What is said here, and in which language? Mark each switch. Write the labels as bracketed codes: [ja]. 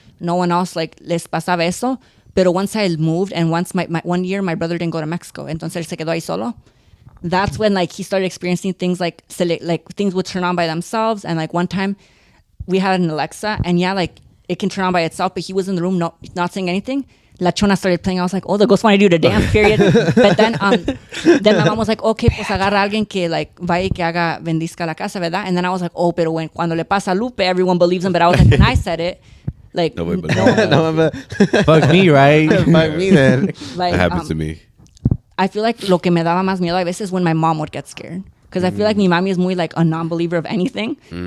[en] No one else like [es] les pasaba eso. [en] Pero once I moved and once my 1 year my brother didn't go to Mexico, [es] entonces se quedó ahí solo. [en] That's when like he started experiencing things like things would turn on by themselves. And like one time we had an Alexa and yeah, like it can turn on by itself, but he was in the room not saying anything. La Chona started playing. I was like, oh, the ghost wanted you to dance, period. But then my mom was like, okay, [es] pues agarra a alguien que like vaya y que haga bendizca la casa, ¿verdad? [en] And then I was like, oh, [es] pero cuando le pasa a Lupe, [en] everyone believes him. But I was like, when I said it, like, Nobody believes Fuck me, right? Fuck me then. like, That happens to me. I feel like [es] lo que me daba más miedo a veces [en] when my mom would get scared. Because I feel like [es] mi mami [en] is muy like a non-believer of anything.